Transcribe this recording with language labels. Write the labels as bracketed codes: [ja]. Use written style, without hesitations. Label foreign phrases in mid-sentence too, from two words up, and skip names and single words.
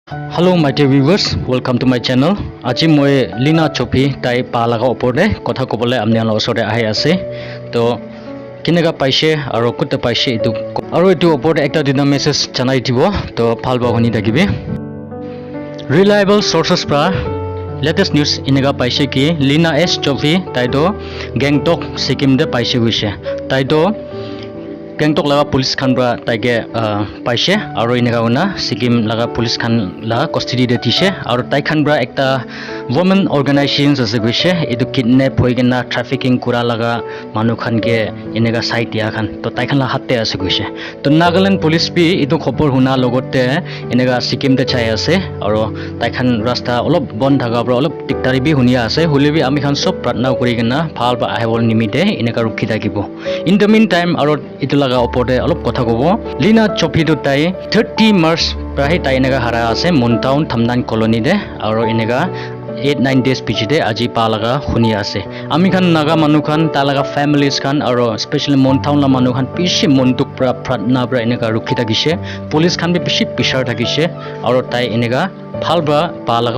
[en] Hello my dear viewers, welcome to my channel. [nag] Aji moi Lina H Chophy tai pa laga opor de kotha kobole amni ala osore ahi ase. To kinega paise aro kutta paise itu aro itu opor de ekta dina message janai dibo to phal ba honi dakibe. [en] Reliable sources [nag] pra [en] latest news [nag] inega paise ki Lina H Chophy tai do Gangtok Sikkim de paise hoise. Tai do Gangtok laga police khan bra taike paise aro inega una Sikkim laga police khan la custody de tise aro tai khan bra ekta [en] women organizations [nag] ase goise edu kidnap hoigena trafficking kura laga manu khan ke inega site ya khan to tai khan la hatte ase goise to Nagaland police bi edu khopor huna logote inega Sikkim de chai ase aro tai khan rasta olop bon thaga bra olop tiktari bi hunia ase hulebi ami khan sob pratna kuri gena phal ba ahibol nimite inega rukhi thakibo [en] in the meantime [nag] aro itu laga opor de olop kotha kobo Lina Chophy do tai 30 March prahi tai inega hara ase Montown Thamnan colony de aro inega 8-9 days pichide aji pa laga khuni ase ami khan naga manu khan ta laga families khan aro especially Montown la manu khan pishi montuk pra pratna bra inega rukhi thakise police khan bi pishi pishar thakise aro tai inega phal bra pa laga